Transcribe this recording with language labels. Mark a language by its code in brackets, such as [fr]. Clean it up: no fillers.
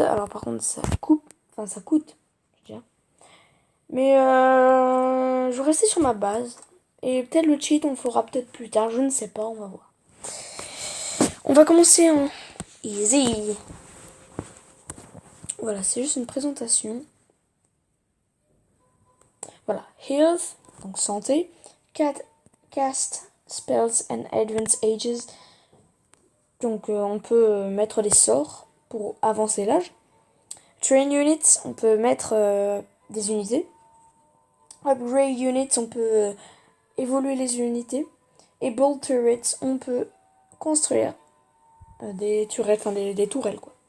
[fr] Alors par contre, ça coupe. Enfin, ça coûte. Je veux dire. Mais je vais rester sur ma base. Et peut-être le cheat, on le fera peut-être plus tard. Je ne sais pas, on va voir. On va commencer en easy. Voilà, c'est juste une présentation. Voilà, health, donc santé. [en] Cast spells and advanced ages. [fr] Donc on peut mettre des sorts pour avancer l'âge. [en] Train units, [fr] on peut mettre des unités. [en] Upgrade units, [fr] on peut évoluer les unités. Et [en] bolt turrets, [fr] on peut construire des turrets, enfin des tourelles quoi.